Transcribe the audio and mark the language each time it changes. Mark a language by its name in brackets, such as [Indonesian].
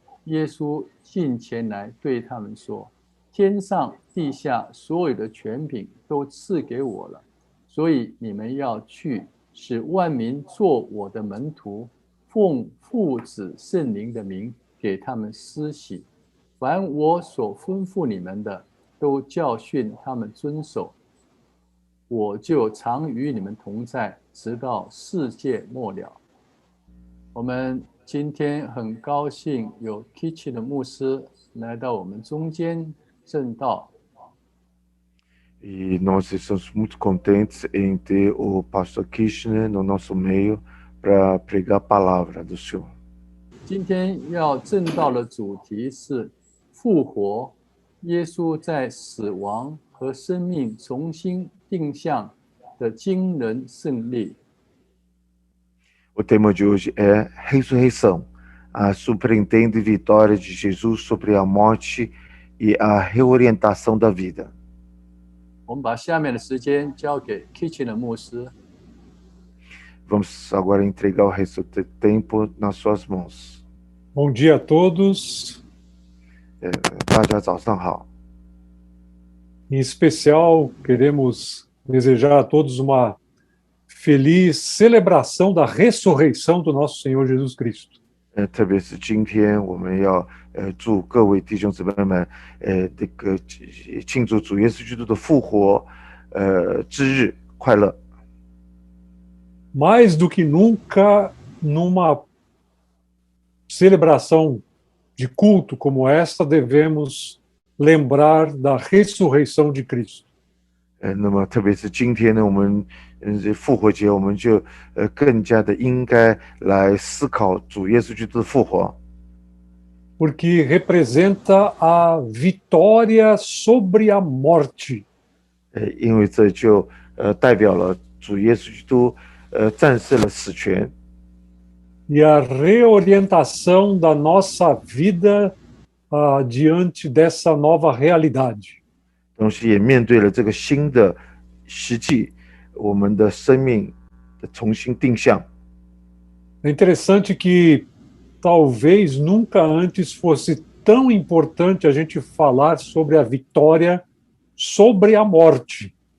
[Chinese] 耶稣近前来对他们说：天上地下所有的权柄都赐给我了，所以你们要去，使万民做我的门徒，奉父子圣灵的名给他们施洗，凡我所吩咐你们的，都教训他们遵守。我就常与你们同在，直到世界末了。我们今天很高兴有 Kitchen 的牧师来到我们中间证道。 [Portuguese] E nós estamos muito contentes em ter o pastor Kirchner no nosso meio para pregar a palavra do Senhor. [Chinese] 今天要证道的主题是复活，耶稣在死亡和生命重新定向的惊人胜利。 [Portuguese] O tema de hoje é ressurreição, a surpreendente vitória de Jesus sobre a morte e a reorientação da vida. [Chinese] 我们把下面的时间交给 Kitchen 的牧师。 [Portuguese] Vamos agora entregar o resto do tempo nas suas mãos. Bom dia a todos. [Chinese] 大家早上好。 [Portuguese] Em especial, queremos desejar a todos uma feliz celebração da ressurreição do nosso Senhor Jesus Cristo. [Chinese] 特别是今天，我们要祝各位弟兄姊妹们，这个庆祝主耶稣基督的复活之日快乐。 [Portuguese] Mais do que nunca, numa celebração de culto como esta, devemos lembrar da ressurreição de Cristo. [Chinese] 那么特别是今天呢，我们复活节，我们就更加的应该来思考主耶稣基督的复活。 [Portuguese] Porque representa a vitória sobre a morte. [Chinese] 因为这就代表了主耶稣基督战胜了死权， [Portuguese] E a reorientação da nossa vida diante dessa nova realidade. [Chinese] 同时也面对了这个新的实际，我们的生命的重新定向。 [Portuguese] É interessante que talvez nunca antes fosse tão importante a gente falar sobre a vitória sobre a morte.